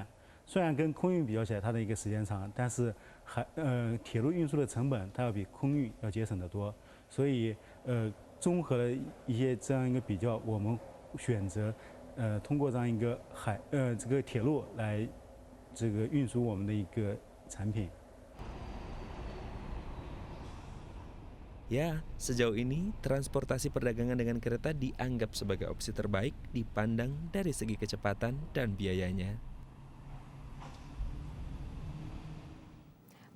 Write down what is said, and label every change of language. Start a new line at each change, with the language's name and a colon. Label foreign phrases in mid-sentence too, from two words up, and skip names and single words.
Chinese: 虽然跟空运比较起来，它的一个时间长，但是铁路运输的成本它要比空运要节省得多。所以综合了一些这样一个比较，我们选择通过这样一个这个铁路来这个运输我们的一个产品。
Indonesian: Ya, sejauh ini transportasi perdagangan dengan kereta dianggap sebagai opsi terbaik dipandang dari segi kecepatan dan biayanya.